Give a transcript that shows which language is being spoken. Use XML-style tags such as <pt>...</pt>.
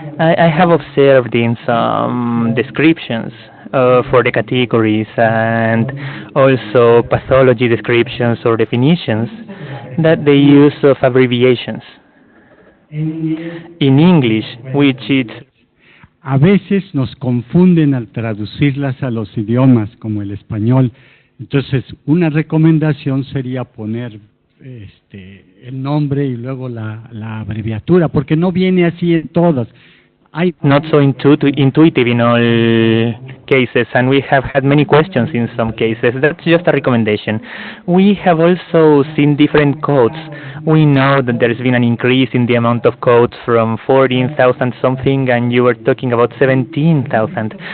<en>I have observed in some descriptions for the categories and also pathology descriptions or definitions that the use of abbreviations in English, which is</en> <es>A veces nos confunden al traducirlas a los idiomas, como el español. Entonces, una recomendación sería poner el nombre y luego la abreviatura, porque no viene así en todas.</es> <en>not so intuitive in all cases, and we have had many questions in some cases. That's just a recommendation. We have also seen different codes. We know that there's been an increase in the amount of codes from 14,000 something, and you were talking about 17,000.</en>